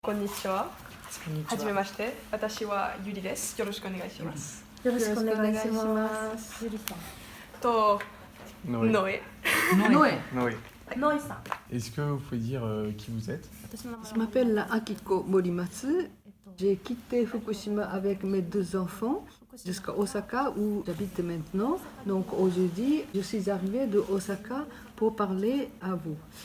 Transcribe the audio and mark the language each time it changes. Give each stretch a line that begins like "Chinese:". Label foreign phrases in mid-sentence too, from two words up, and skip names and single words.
Japanese: こんにちは。はじめまして。私はYuriです. よろしくお願いします. よろしくお願いします。ゆりさん。と Noé. Noé. Noé. Noé. Noé さん。
French: Est-ce que vous pouvez dire qui vous êtes? Je m'appelle Akiko Morimatsu. J'ai quitté Fukushima avec mes 2 enfants jusqu'à Osaka où j'habite maintenant. Donc aujourd'hui, je suis arrivée de Osaka pour parler à vous.